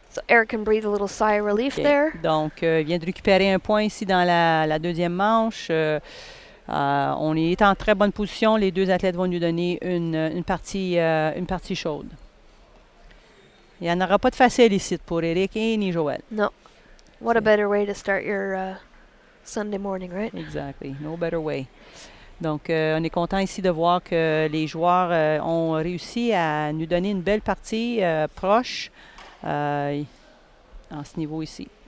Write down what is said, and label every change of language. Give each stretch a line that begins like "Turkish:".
English: So Eric can breathe a little sigh of relief Okay. there.
French: Donc, il vient de récupérer un point ici dans la deuxième manche. On est en très bonne position. Les deux athlètes vont nous donner une partie chaude. Il n'y en aura pas de facile ici pour Eric et ni Joëlle.
English: No. What a better way to start your Sunday morning, right? Exactly. No better way.
French: Donc, on est content ici de voir que les joueurs ont réussi à nous donner une belle partie proche en ce niveau ici.